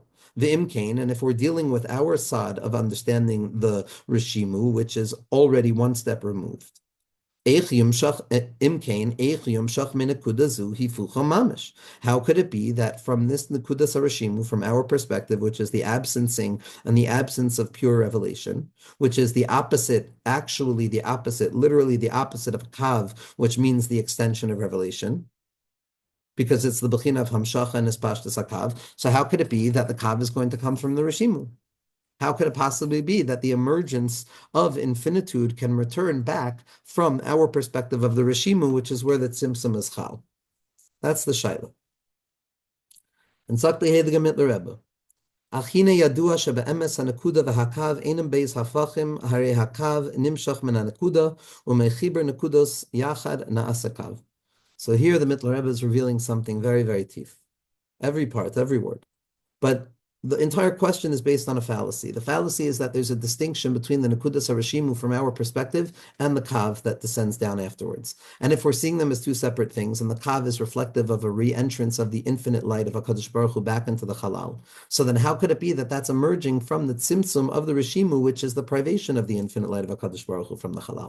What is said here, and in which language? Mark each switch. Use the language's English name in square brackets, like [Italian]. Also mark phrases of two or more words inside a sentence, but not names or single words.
[English] The imkain, and if we're dealing with our side of understanding the Rishimu, which is already one step removed, how could it be that from this [Hebrew] נקודת הרשימו, [English] from our perspective, which is the absencing and the absence of pure revelation, which is the opposite, actually the opposite, literally the opposite of Kav, which means the extension of revelation, because it's the Bechina of Hamshacha and [Hebrew] התפשטות הקו. [English] So how could it be that the Kav is going to come from the Rishimu? How could it possibly be that the emergence of infinitude can return back from our perspective of the Rishimu, which is where the Tzimtzum is Chal? That's the Shaila. And Sakli Heilige Mitteler Rebbe. [Hebrew] אך הנה ידוע שבאמת הנקודה והקו אינם ב' הפכים הרי הקו נמשך מן הנקודה ומחבר נקודות יחד נעשה קו. [English] So here the Mitteler Rebbe is revealing something very, very teeth. Every part, every word. But the entire question is based on a fallacy. The fallacy is that there's a distinction between the [Hebrew] נקודת הרשימו [English] from our perspective and the Kav that descends down afterwards. And if we're seeing them as two separate things, and the Kav is reflective of a re-entrance of the infinite light of [Hebrew] הקדוש ברוך הוא [English] back into the Halal, so then how could it be that that's emerging from the Tzimtzum of the Rishimu, which is the privation of the infinite light of [Hebrew] הקדוש ברוך הוא [English] from the Halal?